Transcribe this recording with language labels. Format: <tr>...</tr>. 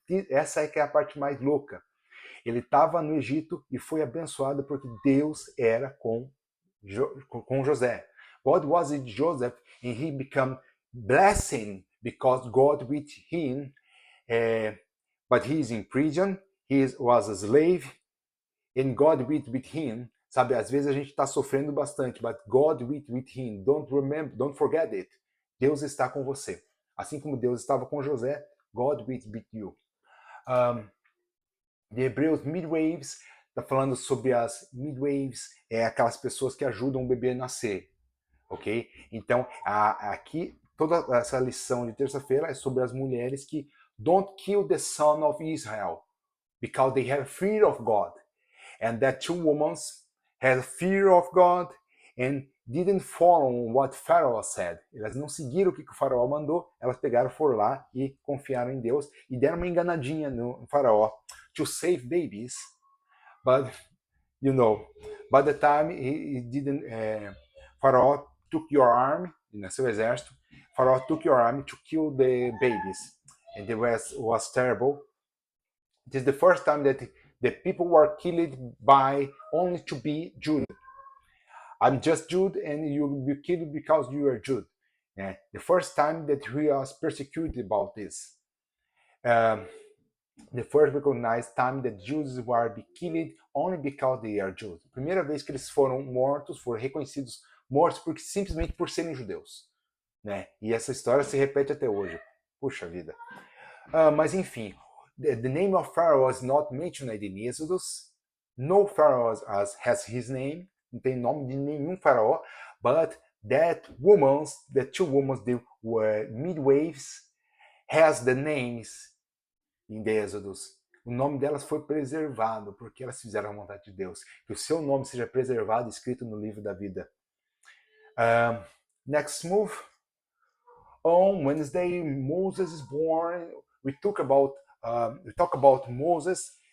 <pt>Essa é que é a parte mais louca. Ele estava no Egito e foi abençoado porque Deus era com José.</pt> <en>God was with Joseph and he became blessing because God with him. But he is in prison. He was a slave and God with him.</en> <pt>Sabe, às vezes a gente está sofrendo bastante,</pt> <en>but God with him. Don't forget it.</en> <pt>Deus está com você. Assim como Deus estava com José,</pt> <en>God with you. The Hebrews Midwaves</en> <pt>está falando sobre as midwaves, aquelas pessoas que ajudam o bebê a nascer, ok? Então, aqui, toda essa lição de terça-feira é sobre as mulheres que</pt> <en>don't kill the son of Israel, because they have fear of God. And that two women have fear of God, and didn't follow what Pharaoh said.</en> <pt>Elas não seguiram o que o faraó mandou, elas pegaram, foram lá e confiaram em Deus e deram uma enganadinha no faraó</pt> <en>to save babies. But, you know, by the time he didn't, Pharaoh took your army,</en> <pt>seu exército,</pt> <en>Pharaoh took your army to kill the babies. And the rest was terrible. It is the first time that the people were killed by only to be Jude. I'm just Jude and you will be killed because you are Jude. The first time that he was persecuted about this. The first recognized time that Jews were killed only because they are Jews.</en> <pt>A primeira vez que eles foram mortos, foram reconhecidos mortos porque, simplesmente por serem judeus. E essa história se repete até hoje. Puxa vida. Mas enfim,</pt> <en>the name of Pharaoh is not mentioned in Exodus. No Pharaoh has his name.</en> <pt>Não tem nome de nenhum faraó.</pt> <en>But the two women, the midwives, has the names in the Exodus.</en> <pt>O nome delas foi preservado porque elas fizeram a vontade de Deus. Que o seu nome seja preservado e escrito no livro da vida.</pt> <en>Next move. On Wednesday, Moses is born. We talk about Moses.</en>